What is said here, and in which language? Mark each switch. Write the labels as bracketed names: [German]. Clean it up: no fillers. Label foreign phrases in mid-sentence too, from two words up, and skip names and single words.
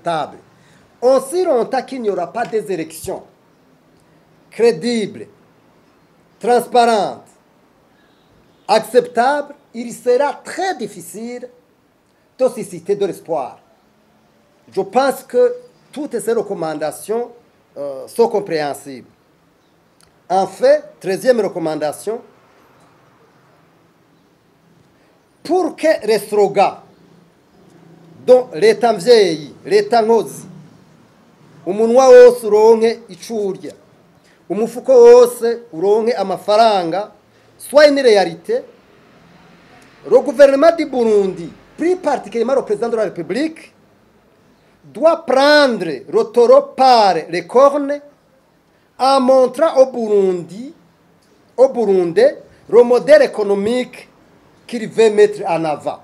[French] Aussi longtemps qu'il n'y aura pas des élections crédible, transparente, acceptable, il sera très difficile de susciter de l'espoir. Je pense que toutes ces recommandations sont compréhensibles. En fait, 13e recommandation, pour que les slogans dont [Rundi] leta mvyeyi, leta nkozi, umunwa wose uronke icurya, umufuko wose uronke amafaranga, [French] soit une réalité, le gouvernement du Burundi, plus particulièrement le président de la République, doit prendre le taureau par les cornes en montrant au Burundais, le modèle économique qu'il veut mettre en avant.